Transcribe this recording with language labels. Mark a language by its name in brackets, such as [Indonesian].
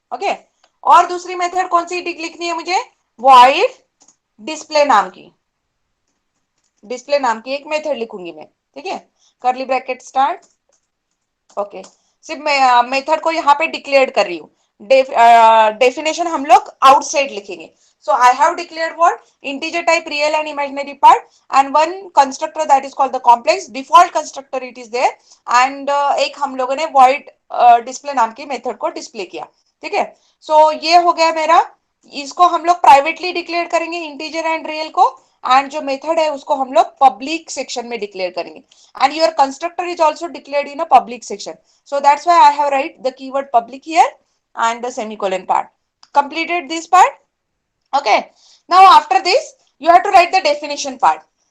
[Hindi] Okay, और दूसरी method कौन सी लिखनी है मुझे? वॉइड डिस्प्ले नाम की एक मेथड लिखूंगी मैं, ठीक है। Curly bracket start. ओके, सिर्फ मैं मेथड को यहाँ पे डिक्लेयर कर रही हूँ। डेफिनेशन हम लोग आउटसाइड लिखेंगे। [English] So I have declared what? Integer type real and imaginary part and one constructor that is called the complex default constructor it is there and [Hindi] एक हम लोगों ने void display नाम की मेथड को डिस्प्ले किया, ठीक है। सो ये हो गया मेरा। इसको हम लोग प्राइवेटली डिक्लेयर करेंगे इंटीजर एंड रियल को, एंड जो मेथड है उसको हम लोग पब्लिक सेक्शन में डिक्लेयर करेंगे [English] And your constructor is also declared in a public section. So that's why I have write the keyword public here and the semicolon part. Completed this part. Okay, now after this you have to write the definition part.